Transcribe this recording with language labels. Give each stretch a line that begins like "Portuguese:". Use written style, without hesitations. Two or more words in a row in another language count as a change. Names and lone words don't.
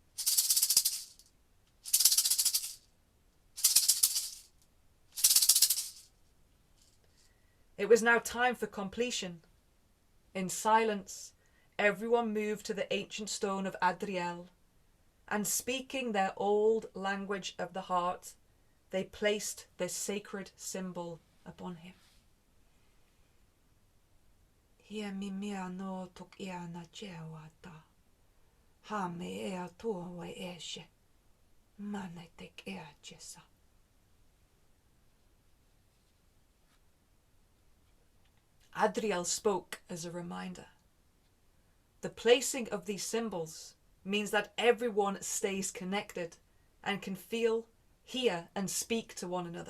English: It was now time for completion. In silence, everyone moved to the ancient stone of Adriel, and speaking their old language of the heart, they placed their sacred symbol upon him. Hia mimia no tokia na chewata. Ha me ea tua we eshe. Mane tek ea chesa. Adriel spoke as a reminder. The placing of these symbols means that everyone stays connected and can feel, hear, and speak to one another.